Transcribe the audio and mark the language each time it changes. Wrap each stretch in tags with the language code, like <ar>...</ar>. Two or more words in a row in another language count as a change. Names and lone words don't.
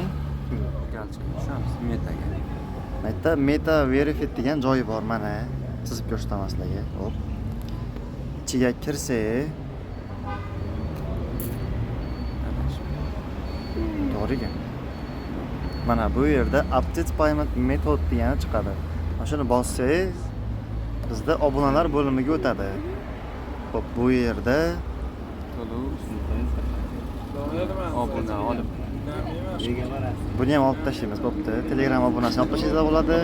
<uz>Tushamiz metaga. mayda</uz> <en>meta verified</en> <uz>degan joyi bor, mana chizib ko'rsataman sizlarga. Xo'p. Ichiga kirsak, to'g'riga. Mana bu yerda</uz> <en>update payment method</en> <uz>degani chiqadi. Mana shuni bossangiz, bizda obunalar bo'limiga o'tadi. Xo'p, bu yerda obuna olib buni ham olib tashlaymiz, bo'pti. Telegram obunasini olib tashlasa bo'ladi.</uz>